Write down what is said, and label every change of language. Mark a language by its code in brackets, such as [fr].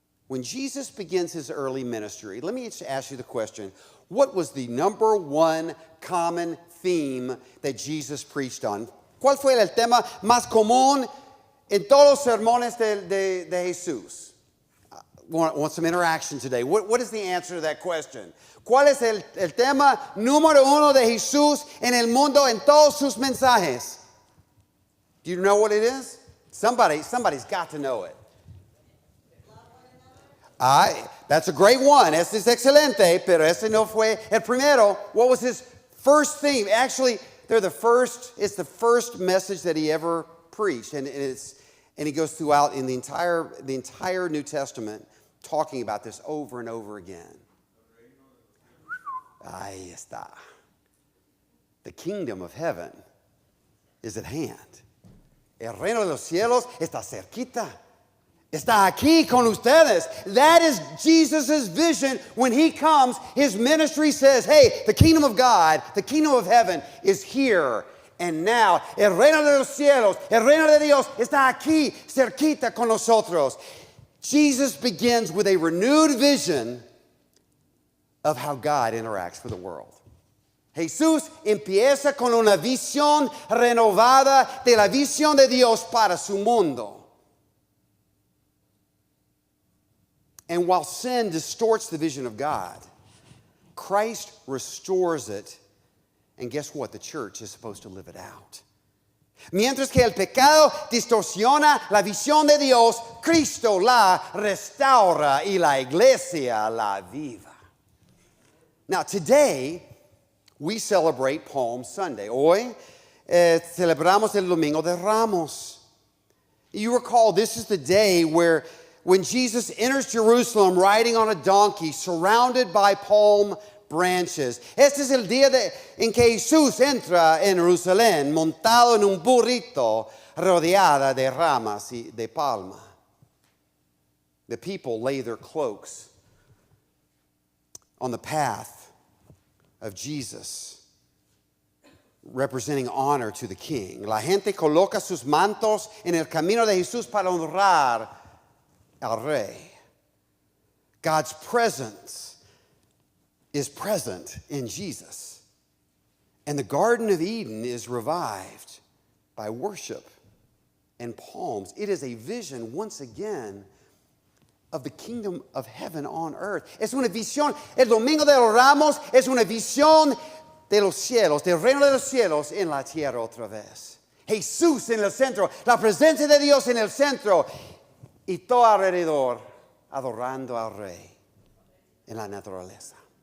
[en] When Jesus begins his early ministry, let me just ask you the question, what was the number one common theme that Jesus preached on? [es] ¿Cuál fue el tema más común en todos los sermones de Jesús? [en] Want some interaction today. What is the answer to that question? [es] ¿Cuál es el tema número uno de Jesús en el mundo en todos sus mensajes? [en] Do you know what it is? Somebody's got to know it. That's a great one. [es] Este es excelente, pero ese no fue el primero. [en] What was his first theme? Actually, it's the first message that he ever preached. And he goes throughout in the entire New Testament talking about this over and over again. [es] Ahí está. [en] The kingdom of heaven is at hand. [es] El reino de los cielos está cerquita. Está aquí con ustedes. [en] That is Jesus' vision. When he comes, his ministry says, hey, the kingdom of God, the kingdom of heaven is here and now. [es] El reino de los cielos, el reino de Dios está aquí, cerquita con nosotros. [en] Jesus begins with a renewed vision of how God interacts with the world. [es] Jesús empieza con una visión renovada de la visión de Dios para su mundo. [en] And while sin distorts the vision of God, Christ restores it. And guess what? The church is supposed to live it out. [es] Mientras que el pecado distorsiona la visión de Dios, Cristo la restaura y la iglesia la viva. [en] Now today, we celebrate Palm Sunday. [es] Hoy celebramos el Domingo de Ramos. [en] You recall this is the day when Jesus enters Jerusalem riding on a donkey, surrounded by palm branches. [es] Este es el día en que Jesús entra en Jerusalén, montado en un burrito, rodeada de ramas y de palma. [en] The people lay their cloaks on the path of Jesus, representing honor to the king. [es] La gente coloca sus mantos en el camino de Jesús para honrar al rey. [en] God's presence is present in Jesus. And the Garden of Eden is revived by worship and palms. It is a vision, once again, of the kingdom of heaven on earth. [es] Es una visión, el Domingo de los Ramos es una visión de los cielos, del reino de los cielos en la tierra otra vez. Jesús en el centro, la presencia de Dios en el centro, y todo alrededor adorando al Rey en la naturaleza.